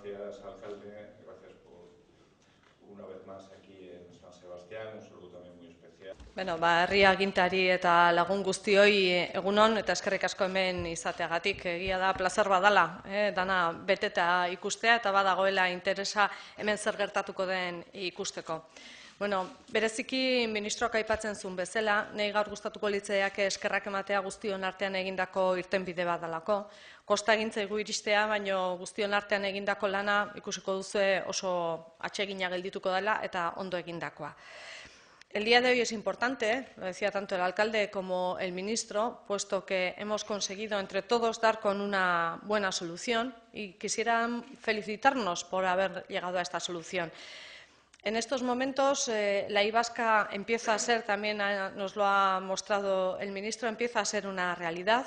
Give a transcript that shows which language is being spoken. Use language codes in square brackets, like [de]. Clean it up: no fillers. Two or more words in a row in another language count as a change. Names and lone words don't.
[es] Gracias, alcalde. Gracias por una vez más aquí en San Sebastián. Un saludo también muy especial. [eu] Herri agintari eta lagun guztioi egunon eta eskerrik asko hemen izateagatik. Egia da plazer badala, dana beteta ikustea eta badagoela interesa hemen zer gertatuko den ikusteko. Bereziki ministroak aipatzen zuen bezala, nahi gaur gustatuko litzaiake eskerrak ematea guztion artean egindako irtenbide bat dalako. Kosta egin zaigu iristea, baino guztion artean egindako lana ikusiko duzue oso atsegina geldituko dela eta ondo egindakoa. [es] El día de hoy es importante, lo decía tanto el alcalde como el ministro, puesto que hemos conseguido entre todos dar con una buena solución y quisiera felicitarnos por haber llegado a esta solución. En estos momentos la Y vasca empieza a ser, también nos lo ha mostrado el ministro, empieza a ser una realidad.